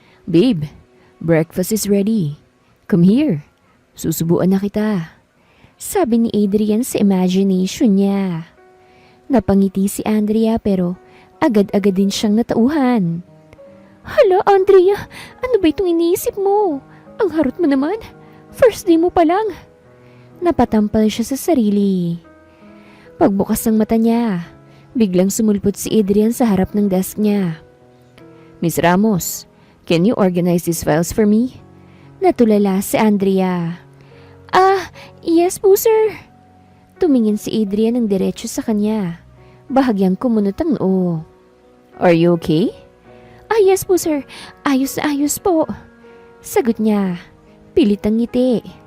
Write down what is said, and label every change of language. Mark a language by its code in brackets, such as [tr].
[en] Babe, breakfast is ready. Come here. [tl] Susubuan na kita. Sabi ni Adrian sa imagination niya. Napangiti si Andrea pero agad-agad din siyang natauhan. Hala, Andrea, ano ba itong iniisip mo? Ang harot mo naman. First day mo pa lang. Napatampal siya sa sarili. Pagbukas ng mata niya, biglang sumulpot si Adrian sa harap ng desk niya. [en] Miss Ramos, can you organize these files for me? [tl] Natulala si Andrea. Yes po sir. Tumingin si Adrian ng diretso sa kanya. Bahagyang kumunot ang noo. [en] Are you okay? [tl] Yes po sir. Ayos na ayos po. Sagot niya. Pilit ang ngiti.